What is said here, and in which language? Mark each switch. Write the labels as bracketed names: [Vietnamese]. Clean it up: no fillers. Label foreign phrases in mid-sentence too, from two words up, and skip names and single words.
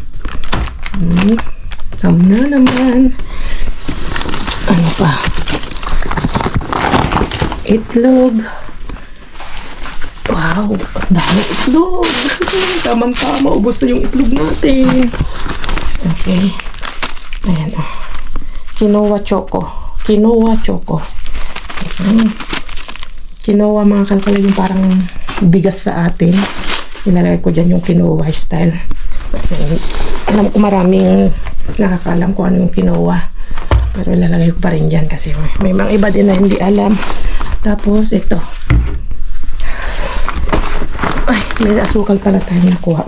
[Filipino] Ham na naman. Ano pa? Itlog. Wow, ang dami itlog. Tama-tama, ubos na yung itlog natin. Okay. Ayan, oh. Quinoa choco. Quinoa choco. Quinoa, mga kalkala, yung parang bigas sa atin. Ilalagay ko dyan yung quinoa style. Alam ko maraming nakakalam kung ano yung quinoa. Pero ilalagay ko pa rin dyan kasi may mga iba din na hindi alam. Tapos ito. Ay, may asukal pala tayo nakuha.